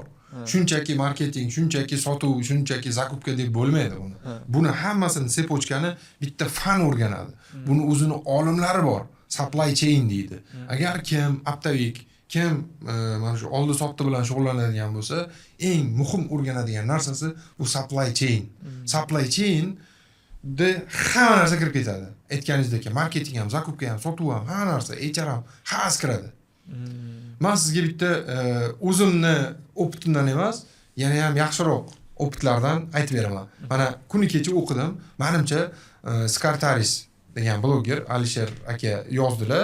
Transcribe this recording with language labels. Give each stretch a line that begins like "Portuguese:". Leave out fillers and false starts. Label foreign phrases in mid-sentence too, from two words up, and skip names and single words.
Uzbek: Shunchaki marketing, shunchaki sotuv, shunchaki zakupka deb bo'lmaydi buni. Buni hammasini sepochkani bitta fan o'rganadi. Buni o'zini olimlari bor.
English: Supply chain deydi.
Uzbek: Agar kim Aptavik, kim mana shu oldi sotdi bilan shug'ullanadigan bo'lsa, eng muhim o'rganadigan narsasi bu
English: supply chain. Supply chain
Uzbek: de hamma narsa kirib ketadi. Aytganingizdek, marketing ham, zakupka ham, sotuv ham, hamma narsa, HR ham, hammasi kiradi. Men sizga bitta o'zimni opitimdan emas, yana ham yaxshiroq opitlardan aytib beraman. Mana kuni kecha o'qidim. Menimcha Skartaris degan bloger Alisher aka yozdilar.